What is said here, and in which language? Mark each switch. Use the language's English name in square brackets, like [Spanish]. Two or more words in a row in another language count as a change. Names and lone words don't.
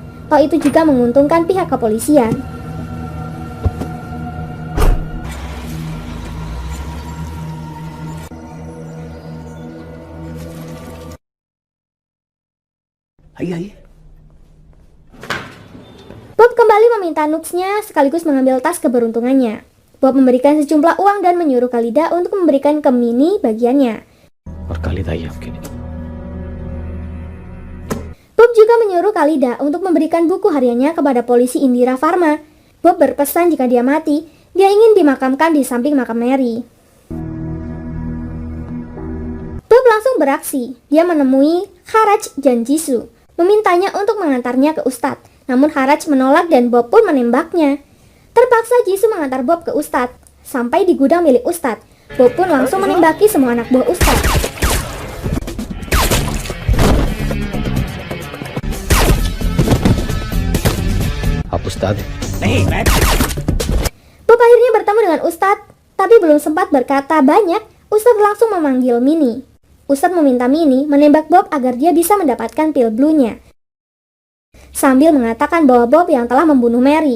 [Indonesian] Hal itu juga menguntungkan pihak kepolisian. Bob kembali meminta nutsnya sekaligus mengambil tas keberuntungannya. Bob memberikan sejumlah uang dan menyuruh Khalida untuk memberikan ke Minnie bagiannya. [Hindi] और कालिदा ही आपके लिए। [Indonesian] Bob juga menyuruh Khalida untuk memberikan buku hariannya kepada polisi Indira Farma. Bob berpesan jika dia mati, dia ingin dimakamkan di samping makam Mary. Bob langsung beraksi. Dia menemui Haraj dan Jisoo, memintanya untuk mengantarnya ke Ustadz. Namun Haraj menolak dan Bob pun menembaknya. Terpaksa Jisoo mengantar Bob ke Ustadz. Sampai di gudang milik Ustadz, Bob pun langsung menembaki semua anak buah Ustadz. [Hindi] आप उस्ताद [Indonesian] Bob akhirnya bertemu dengan Ustadz, tapi belum sempat berkata banyak, Ustadz langsung memanggil Minnie. Ustadz meminta Minnie menembak Bob agar dia bisa mendapatkan pil blue-nya, sambil mengatakan bahwa Bob yang telah membunuh Mary.